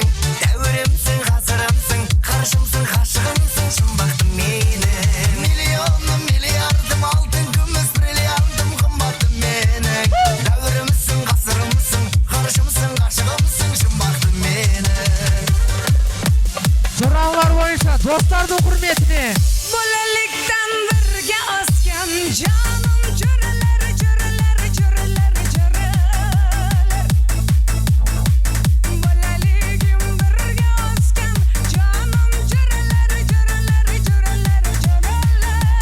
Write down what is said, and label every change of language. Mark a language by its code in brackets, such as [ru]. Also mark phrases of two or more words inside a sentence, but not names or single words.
[kk] Дәуірімсің, ғасырымсың, ғарышымсың, ғашығымсың, жұмбақтым менің. Миллионым, миллиардым, алтын, күміс, бриллиантым, қымбатым менің. Дәуірімсің, ғасырымсың, ғарышымсың, ғашығымсың, жұмбақтым менің. Жыраулар бойынша достардың құрметіне. [uz] Bolalikdan birga o'sgan jonim jo'ralar, jo'ralar, jo'ralar, jo'ralar. Bolaligim birga o'sgan jonim jo'ralar, jo'ralar, jo'ralar, jo'ralar.